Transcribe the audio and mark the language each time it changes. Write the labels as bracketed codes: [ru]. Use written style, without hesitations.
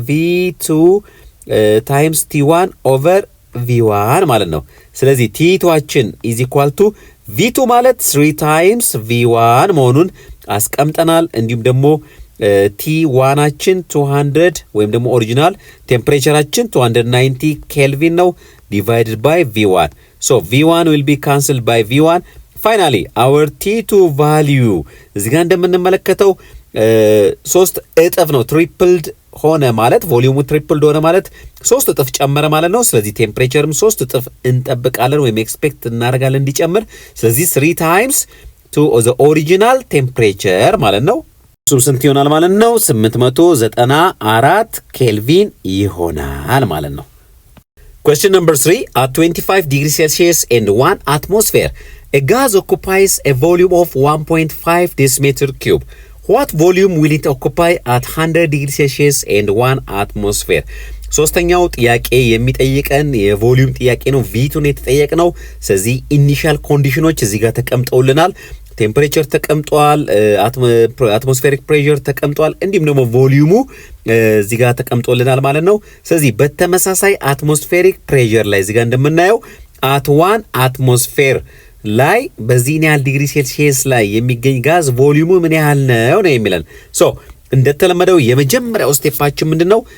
[en] v2 ታይምስ t1 ኦቨር v1 ማለት ነው። ስለዚህ t2አችን ኢዝ ኢኳል ቱ v2 ማለት 3 ታይምስ v1 [am] መሆኑን አስቀምጠናል። እንዲሁም ደግሞ [en] t1አችን 200 [am] ወይም ደግሞ [en] ኦሪጂናል ቴምፕሬቸራችን 290 ኬልቪን ነው divided by v1. So v1 will be cancelled by v1. Finally our t2 value [am] እዚህ ጋር እንደምንመለከተው 3 እጥፍ ነው። ትሪፕልድ ሆነ ማለት ቮሊዩሙ ትሪፕልድ ሆነ ማለት 3 እጥፍ ጨመረ ማለት ነው። ስለዚህ ቴምፕሬቸርም 3 እጥፍ እንጠብቃለን ወይም ኤክስፔክት እናደርጋለን እንዲጨምር። ስለዚህ 3 ታይምስ ቱ ዘ ኦሪጂናል ቴምፕሬቸር ማለት ነው። እሱም ስንት ይሆናል ማለት ነው? [en] 894 ኬልቪን [am] ይሆናል ማለት ነው። [en] Question number 3. At 25 degrees Celsius and 1 atmosphere, a gas occupies a volume of 1.5 decimeter cube. What volume will it occupy at 100 degrees Celsius and 1 atmosphere? [am] ሶስተኛው ጥያቄ የሚጠይቀን የቮሊዩም ጥያቄ ነው። v2 ነው የተጠየቅነው። ስለዚህ ኢኒሻል ኮንዲሽኖች እዚህ ጋር ተቀምጠውልናል። ቴምፕሬቸር ተቀምጧል፣ አትሞስፌሪክ ፕሬሸር ተቀምጧል፣ እንዲሁም ደግሞ ቮሊዩሙ እዚህ ጋር ተቀምጦልናል ማለት ነው። ስለዚህ በተመሳሳይ አትሞስፌሪክ ፕሬሸር ላይ እዚህ ጋር እንደምናየው [en] at 1 atmosphere [am] ላይ በዚህ ያህል ዲግሪ ሴልሲየስ ላይ የሚገኝ ጋዝ ቮሊዩሙ ምን ያህል ነው የሚለን። ሶ እንደተለመደው የመጀመሪያው ስቴፓችን ምንድነው?